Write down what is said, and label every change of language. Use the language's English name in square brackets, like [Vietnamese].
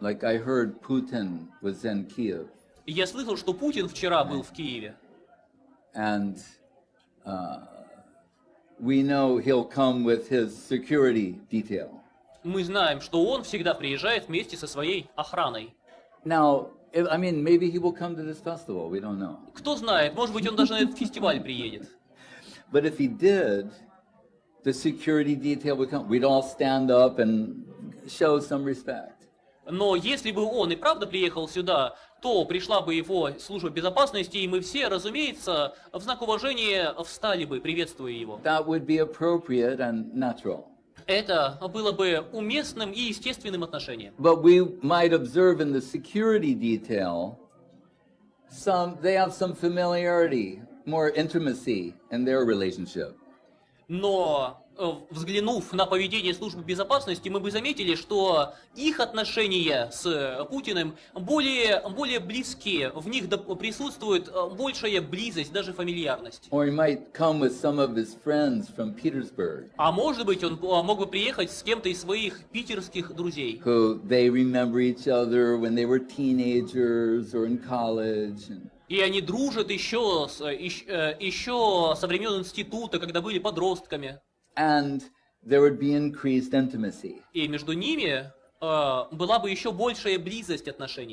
[English] Like I heard Putin was in Kiev. [Russian] Я слышал, что Путин вчера был в Киеве. [English] And we know he'll come with his security detail. [Russian] Мы знаем, что он всегда приезжает вместе со своей охраной. [English] Now, maybe he will come to this festival. We don't know. [Russian] Кто знает, может быть, он даже на этот фестиваль приедет. [English] But if he did, the security detail would come. We'd all stand up and show some respect. [Russian] Но если бы он и правда приехал сюда, то пришла бы его служба безопасности, и мы все, разумеется, в знак уважения встали бы, приветствуя его. [English] That would be appropriate and natural. [Russian] Это было бы уместным и естественным отношением. [English] But we might observe in the security detail, they have some familiarity, more intimacy in their relationship. [Russian] Но, взглянув на поведение службы безопасности, мы бы заметили, что их отношения с Путиным более близкие, в них присутствует большая близость, даже фамильярность. [English] Or he might come with some of his friends from Petersburg. [Russian] А может быть, он мог бы приехать с кем-то из своих питерских друзей. [English] Who they remember each other when they were teenagers or in college. [Russian] И они дружат еще со времен института, когда были подростками. [English] And there would be increased intimacy. [Russian] И между ними была бы еще большая близость отношений.